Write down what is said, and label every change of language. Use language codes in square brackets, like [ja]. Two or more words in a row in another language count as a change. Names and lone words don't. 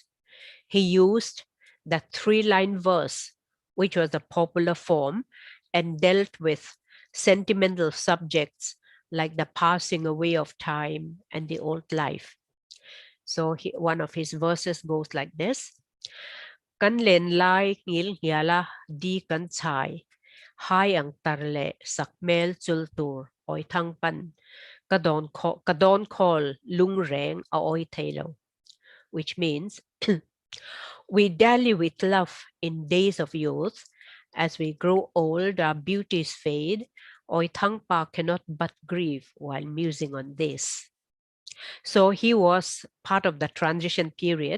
[en] He used the 3-line verse, which was a popular form, and dealt with sentimental subjects like the passing away of time and the old life. So one of his verses goes like this. [lus] Kan len lai ngil hiala di kan chai, hai ang tarle sakmel chultur oi thangpan, kadon call lung reng a oi thailo, [en] which means we dally with love in days of youth. As we grow old, our beauties fade. Oi Thangpa cannot but grieve while musing on this. So he was part of the transition period.